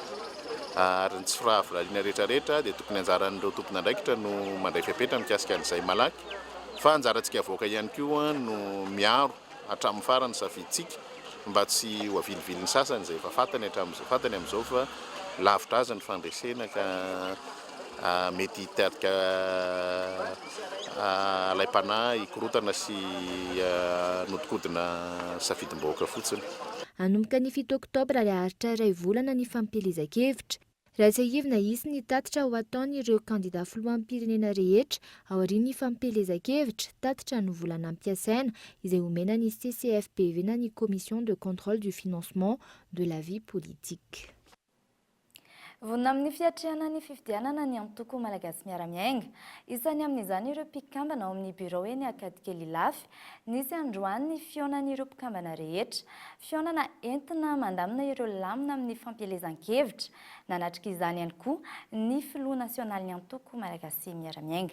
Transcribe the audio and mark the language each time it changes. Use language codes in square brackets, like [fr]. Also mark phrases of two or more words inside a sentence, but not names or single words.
[mg] Ary ny tsy firahavolaina rehetrarehetra dia tokony anjaran'ireo tompon'andraikitra no mandray fiapetra mikasika an'izay malaky fa anjarantsika vahoaka ihany koa no miaro hatramin'ny farany safiditsika mba tsy ho aviliviliny sasany izay efa fantany amin'izao fa lavitra azy ny fandresena ka mety hitatika alaim-panahy hikorotana sy nodikodina safidim-bahoaka fotsiny. Hanomboka ny 7 oktobra ariaritra iray volana ny fampielezan-kevitra. Raha tsy ahivina izy ny tatitra ho ataon'ireo kandida filohan'ny pirenena rehetra ao aorian'ny fampielezan-kevitra tatitra ny volana ampiasaina izay omena ny CCFPV na ny [fr] Commission de contrôle du financement de la vie politique. [mg] Vonona amin'ny fiatrehana ny fifidianana ny antoko malagasy miara-miainga, isany amin'izany ireo mpikambana ao amin'ny birao eny Akadikely Lafy, nisy androany ny fionan'ireo mpikambana rehetra, fionana entina mandamina ireo lamina amin'ny fampielezan-kevitra, nanatrika izany ihany koa ny filoha nasionaly ny antoko malagasy miara-miainga.